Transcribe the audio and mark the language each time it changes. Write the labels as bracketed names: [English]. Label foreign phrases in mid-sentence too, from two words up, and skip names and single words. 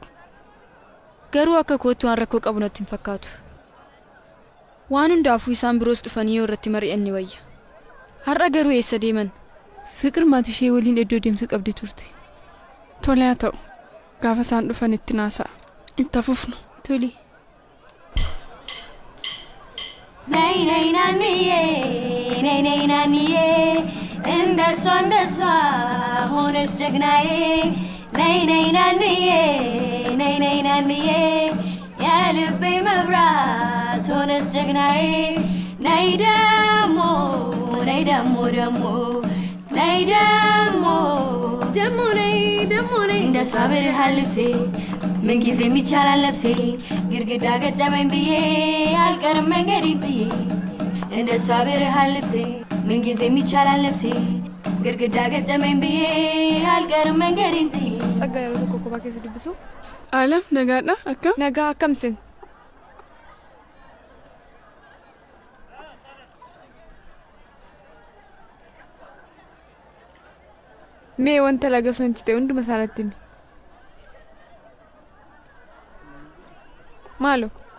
[Oromo] Garuu akka kootti waan rakkoo qabu natti hin fakkaatu. Waan hundaafuu isaan biroos dhufanii yoo irratti mari'an ni wayya. Har'a garuu eessa deeman? Fiqir maatii ishee waliin iddoo deemtuu qabdi turte. Tole haa ta'u. Gaafa isaan dhufan itti naasa'a. Itti fufnu. Tole. Nay nay naniye, nay nay naniye, [Amharic] እንደሷ ሆነሽ ጀግናዬ። nay nay naniye, nay nay naniye, የልቤ መብራት ሆነሽ ጀግናዬ። ናይ ደሞ ናይ ደሞ ደሞ ናይ ደሞ ደሞ ነይ እንደሷ ብርሃን ልብሴ ምን ጊዜም ይቻላል ነፍሴ ግድግዳ ገጠመኝ ብዬ አልቀርም መንገዴን ጥዬ እንደሷ ብርሃን ልብሴ ምን ጊዜም ይቻላል ነፍሴ ግድግዳ ገጠመኝ ብዬ አልቀርም መንገዴን ጥዬ [Oromo] ጸጋ yeroo tokko kophaa keessa dubbisu Alam nagaadha akkam? nagaa akkamsin mee wanta laga sonchite hunduma isaanitti himi maalo